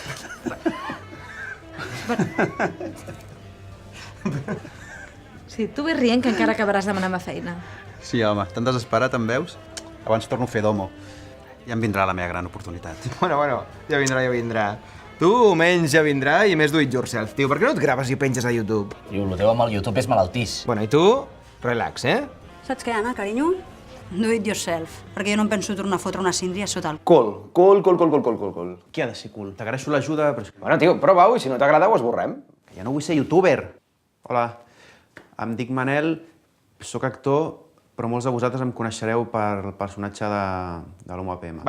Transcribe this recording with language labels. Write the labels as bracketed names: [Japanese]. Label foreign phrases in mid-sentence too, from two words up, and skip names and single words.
[Catalan] Sí, tu ves rient que encara acabaràs demanant-me feina. Sí, home, tan desesperat em veus? Abans torno a fer d'homo. Ja em vindrà la meva gran oportunitat. Bueno, ja vindrà. Tu menys ja vindrà i més [English] do it yourself, [Catalan] tio. Per què no et graves i penges a YouTube? Tio, el teu amb el YouTube és malaltís. Bueno, i tu? Relax, eh? Saps què, Anna, carinyo? [English] Do it yourself, [Catalan] perquè jo no em penso tornar a fotre una síndria sota el... Col. Qui ha de ser cool? T'agraeixo l'ajuda, però... Bueno, tio, prova-ho i si no t'agrada ho esborrem. Que ja no vull ser youtuber. Hola, em dic Manel, sóc actor, però molts de vosaltres em coneixereu per el personatge de l'Homo APM.